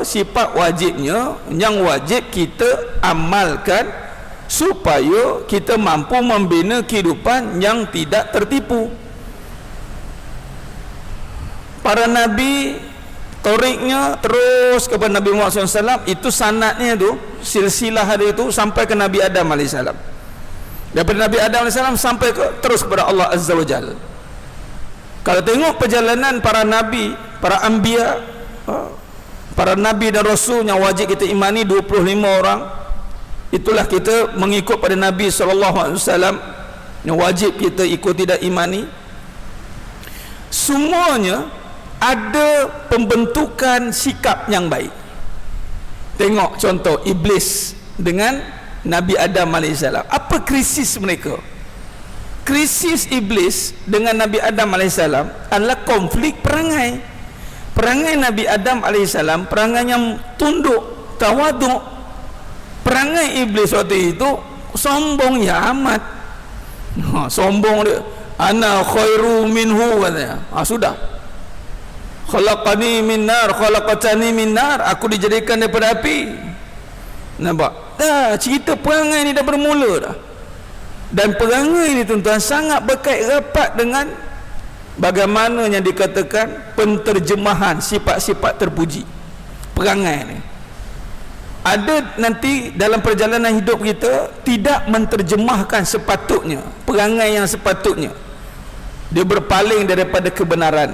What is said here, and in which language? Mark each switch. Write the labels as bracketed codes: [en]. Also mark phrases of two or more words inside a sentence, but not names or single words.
[ms] Sifat wajibnya yang wajib kita amalkan supaya kita mampu membina kehidupan yang tidak tertipu. Para Nabi toriknya terus kepada Nabi Muhammad SAW, itu sanadnya tu, silsilah dia itu sampai ke Nabi Adam AS. Daripada Nabi Adam AS sampai terus kepada Allah [ar] عز وجل. [ms] Kalau tengok perjalanan para Nabi, para Anbiya, para Nabi dan Rasul yang wajib kita imani 25 orang, itulah kita mengikut pada Nabi SAW yang wajib kita ikuti dan imani. Semuanya ada pembentukan sikap yang baik. Tengok contoh Iblis dengan Nabi Adam AS. Apa krisis mereka? Krisis Iblis dengan Nabi Adam AS adalah konflik perangai. Perangai Nabi Adam AS perangai yang tunduk, tawaduk. Perangai Iblis waktu itu sombong ya amat. Sombong dia, [ar] أنا خير منه, [ms] katanya. Sudah, [ar] خلقني من نار خلقتني من نار, [ms] aku dijadikan daripada api. Nampak? Cerita perangai ni dah bermula dah. Dan perangai ini, tuan-tuan, sangat berkait rapat dengan bagaimana yang dikatakan penterjemahan sifat-sifat terpuji. Perangai ni ada nanti dalam perjalanan hidup kita tidak menterjemahkan sepatutnya, perangai yang sepatutnya, dia berpaling daripada kebenaran.